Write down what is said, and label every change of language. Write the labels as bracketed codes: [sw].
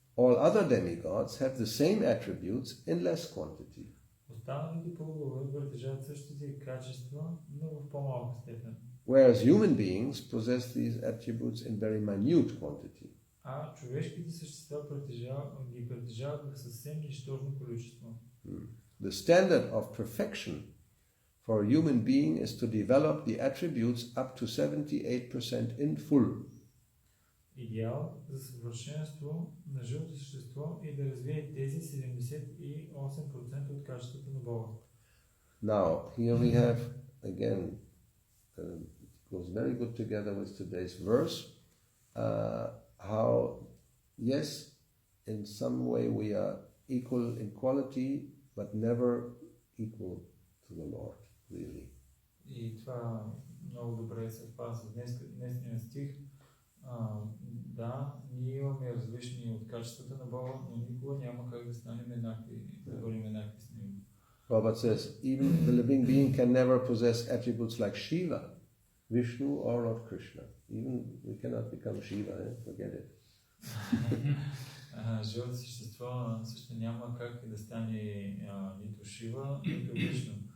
[en] All other demigods have the same attributes in less quantity. [bg] Останалите полубогове притежават същите качества, но в по-малка степен. [en] Whereas human beings possess these attributes in very minute quantity. [bg] А човешките същества притежават в съвсем нищожно количество. [en] The standard of perfection for a human being is to develop the attributes up to 78% in full. [bg] идеал за съвършенство на живото същество и да развие тези 78% от качествата на Бога. [en] Now, here we have, again, goes very good together with today's verse, how, yes, in some way we are equal in quality, but never equal to the Lord, really. [bg] И това много добре съвпада с днесния стих. Да, ние имаме различни от качествата на Бога, но никога няма как да станем еднакви, да бъдем еднакви с Него. [en] Prabhupada says, even the living being can never possess attributes like Shiva, Vishnu, or Lord Krishna. Even we cannot become Shiva, forget it. [bg] Живото същество също няма как да стане нито Шива, нито Вишну.